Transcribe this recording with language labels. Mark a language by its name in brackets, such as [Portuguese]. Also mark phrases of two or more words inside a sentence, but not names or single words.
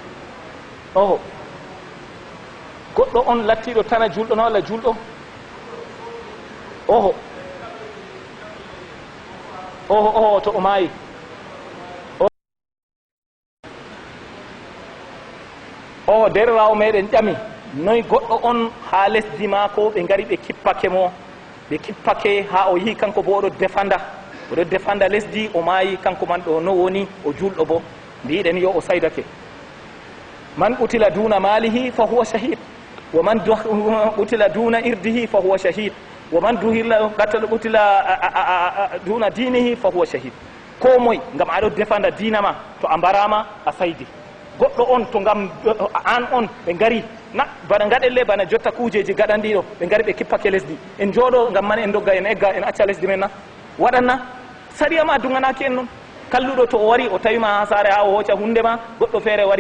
[Fula] Goɗɗo on lattiɗo tana julɗo na walla julɗo to o maayi derirawo meɗen ƴami noyi goɗɗo on ha lesdi maako ɓe ngari ɓe kippake ha o yi kanko bo oɗo defanda lesdi o maayi kanko man ɗo no woni o julɗo bo mbiɗen yo o saydake [Arabic] من قتل دون ماله فهو شهيد ومن قتل دون عرضه فهو شهيد ومن قتل دون دينه فهو شهيد. [Fula] ko moye ngam aɗo defanda dina ma to a mbarama a saydi goɗɗo on to ngam an on ɓe ngari na bana gaɗelle bana jotta kujeji gaɗanɗiɗo ɓe ngari ɓe kippake lesdi en jooɗo ngam man en dogga en egga en acca lesdi men na waɗanna sariya ma duganaki en noon kalluɗo to o wari o tawima ha saare ha o hocca hunde ma goɗɗo feere wari